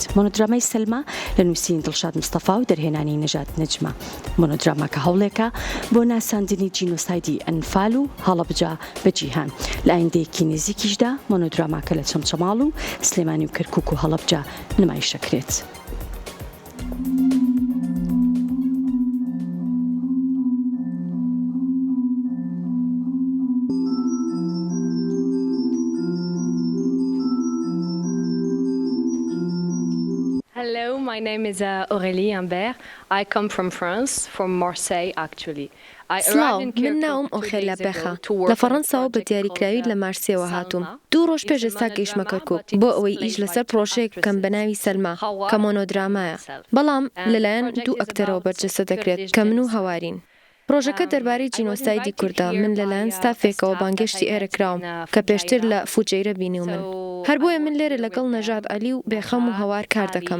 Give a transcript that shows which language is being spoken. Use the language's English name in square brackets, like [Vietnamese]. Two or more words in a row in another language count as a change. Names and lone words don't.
[Central Kurdish] مۆنۆدرامای سەلمە لە نووسین دڵشاد مستەفا و دەرهێنانی نەژاد نەجمە. مۆنۆدرامەکە هەوڵێکە بۆ ناساندنی جینۆسایدی ئەنفال و هەڵەبجە بە جیهان. لە ئایندەیەکی نزیکیشدا مۆنۆدرامەکە لە چەمچەماڵ و سلێمانی و کەرکووک و هەڵەبجە نمایشەکرێت. [English] Hello, my name is Aurélie Imbert. I come from France, from Marseille actually. [Central Kurdish] سلااو من ناوم ئۆخێلە بێخە لە فەڕەنساوە بە دیاریکراوی لە مارسێوە هاتووم. 2 ڕۆژ پێش ئێستا گەیشتمە کەرکووک بۆ ئەوەی ئیش لەسەر پرۆژەیەک بکەم بە ناوی سەلما کە مۆنۆدرامایە، بەڵام لەلایەن دوو ئەکتەرەوە بەرجەستە دەکرێت کە من و هەوارین. پرۆژەکە دەربارەی جینۆسایدی کوردە. من لەلایەن ستافێکەوە بانگێشتی ئێرە کراوم کە پێشتر لە فوجەیرە بینی و من هەر بۆیە من لێرە لەگەڵ نەژاد عەلی و بێخەم و هەوار کار دەکەم.